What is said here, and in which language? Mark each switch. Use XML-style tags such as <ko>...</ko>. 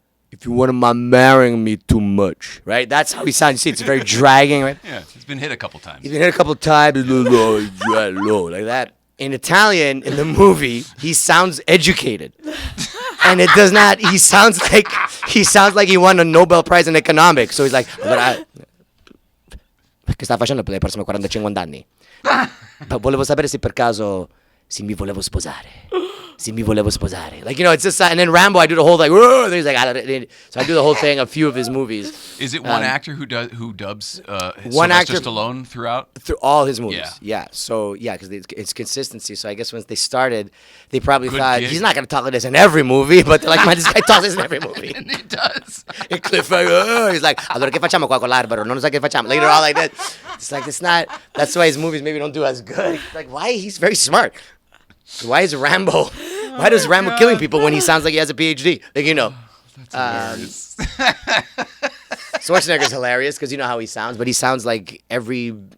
<en>If you wouldn't mind marrying me too much. Right? That's how he sounds. You see, it's very dragging, right? Yeah, he's been hit a couple times. He's been hit a couple times. Like that. In Italian, in the movie, he sounds educated. And it does not, he sounds like he won a Nobel Prize in economics. So he's like,</en> <it>allora, che sta facendo per le prossime 40-50 anni? Volevo sapere se per caso se mi volevo sposare.</it> <en>Like, it's just, and then Rambo, I do the whole, like, and he's like, so I do the whole thing, a few of his movies. Is it one actor who dubs one Sylvester actor Stallone throughout? Through all his movies. Yeah. So, because it's consistency. So I guess once they started, they probably Good thought, gig. he's not going to talk like this in every movie, but they're like, man, this guy talks this in every movie. And he does. And Cliffhanger, he's like,</en> <it>allora che facciamo qua con l'arbero? Non so che facciamo.</it> <en>Later on like that. It's like, it's not, that's why his movies maybe don't do as good. Like, why? He's very smart. Why is Rambo, why does Rambo killing people when he sounds like he has a PhD? Like, That's hilarious. Schwarzenegger's hilarious because you know how he sounds, but he sounds like every</en>